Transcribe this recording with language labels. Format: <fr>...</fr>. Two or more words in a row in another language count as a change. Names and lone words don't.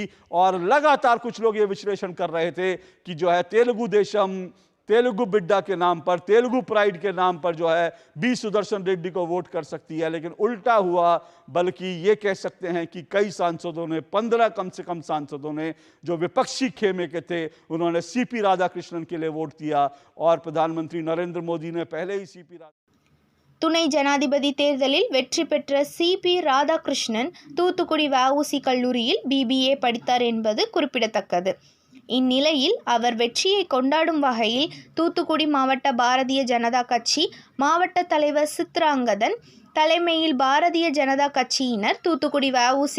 <hi>और लगातार कुछ लोग ये विश्लेषण कर रहे थे कि जो है तेलुगु देशम, तेलुगु बिड्डा के नाम पर, तेलुगु प्राइड के नाम पर जो है बी सुदर्शन रेड्डी को वोट कर सकती है, लेकिन उल्टा हुआ। बल्कि ये कह सकते हैं कि कई सांसदों ने, 15 कम से कम सांसदों ने जो विपक्षी खेमे के थे, उन्होंने सी.पी. राधाकृष्णन के लिए वोट दिया। और प्रधानमंत्री नरेंद्र मोदी ने पहले ही सी.पी.</hi> <ta>துணை ஜனாதிபதி தேர்தலில் வெற்றி பெற்ற சி.பி. ராதாகிருஷ்ணன் தூத்துக்குடி வ.உ.சி. கல்லூரியில் பி.பி.ஏ. படித்தார் என்பது குறிப்பிடத்தக்கது. இந்நிலையில் அவர் வெற்றியை கொண்டாடும் வகையில் தூத்துக்குடி மாவட்ட பாரதிய ஜனதா கட்சி மாவட்ட தலைவர் சித்ராங்கதன் தலைமையில் பாரதிய ஜனதா கட்சியினர் தூத்துக்குடி வ.உ.சி.</ta>